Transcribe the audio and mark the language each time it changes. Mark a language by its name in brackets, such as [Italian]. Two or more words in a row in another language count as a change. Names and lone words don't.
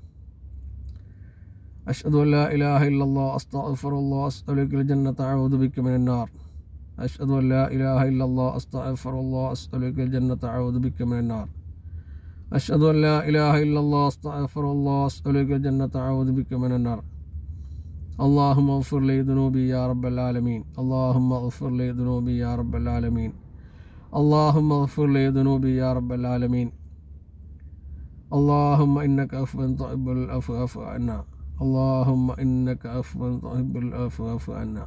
[Arabic] أشهد أن لا إله إلا الله أستغفر الله أسألك الجنة أعوذ بك من النار. أشهد أن لا إله إلا الله أستغفر الله أسألك الجنة أعوذ بك من النار. أشهد أن لا إله إلا الله أستغفر الله أسألك الجنة أعوذ بك من النار. اللهم اغفر لي ذنوبي يا رب العالمين. اللهم اغفر لي ذنوبي يا رب العالمين. اللهم اغفر لي ذنوبي يا رب العالمين. اللهم إنك عفو تحب العفو فاعف عنا. اللهم إنك عفو تحب العفو فاعف عنا.